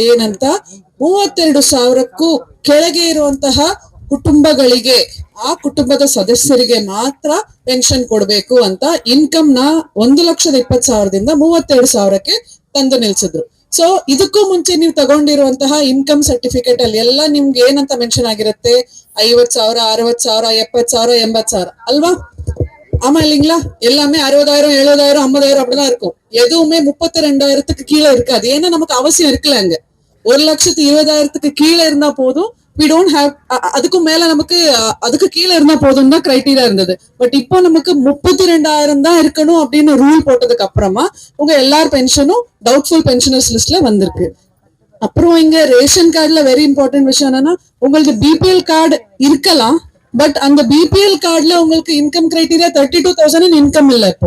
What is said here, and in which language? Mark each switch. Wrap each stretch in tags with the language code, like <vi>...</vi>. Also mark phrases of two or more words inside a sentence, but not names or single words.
<kn>ಏನಂತ, 32,000ಕ್ಕೂ ಕೆಳಗೆ ಇರುವಂತಹ ಕುಟುಂಬಗಳಿಗೆ, ಆ ಕುಟುಂಬದ ಸದಸ್ಯರಿಗೆ ಮಾತ್ರ ಪೆನ್ಷನ್ ಕೊಡ್ಬೇಕು ಅಂತ ಇನ್ಕಮ್ ನ 1,20,000ದಿಂದ 32,000ಕ್ಕೆ ತಂದು ನಿಲ್ಸಿದ್ರು. ಸೊ ಇದಕ್ಕೂ ಮುಂಚೆ ನೀವು ತಗೊಂಡಿರುವಂತಹ</kn> <en>income certificate</en> <kn>ಅಲ್ಲಿ ಎಲ್ಲ ನಿಮ್ಗೆ ಏನಂತ ಮೆನ್ಷನ್ ಆಗಿರುತ್ತೆ, 50,000, 60,000, 70,000, 80,000 அல்வா?</kn> <ta>ஆமா இல்லைங்களா? எல்லாமே 60,000, 70,000, 50,000 அப்படிதான் இருக்கும். எதுவுமே 32,000க்கு கீழே இருக்காது. ஏன்னா நமக்கு அவசியம் இருக்குல்ல. அங்க 1,20,000க்கு கீழே இருந்தா போதும்.</ta> <en>we don't have</en> <ta>அதுக்கும் மேல நமக்கு அதுக்கு கீழே இருந்தா போதும் தான் கிரைட்டீரியா இருந்தது. பட் இப்போ நமக்கு 32,000 தான் இருக்கணும் அப்படின்னு ரூல் போட்டதுக்கு அப்புறமா உங்க எல்லார் பென்ஷனும்</ta> <en>doubtful pensioners list</en> <ta>வந்திருக்கு. அப்புறம் இங்க</ta> <en>ration card very important</en> <ta>விஷயம் என்னன்னா, உங்களுக்கு</ta> <en>BPL card</en> <ta>இருக்கலாம், பட் அந்த</ta> <en>BPL card</en> <ta>உங்களுக்கு</ta> <en>income criteria</en> <ta>32,000 இன்கம் இல்ல இப்போ.</ta>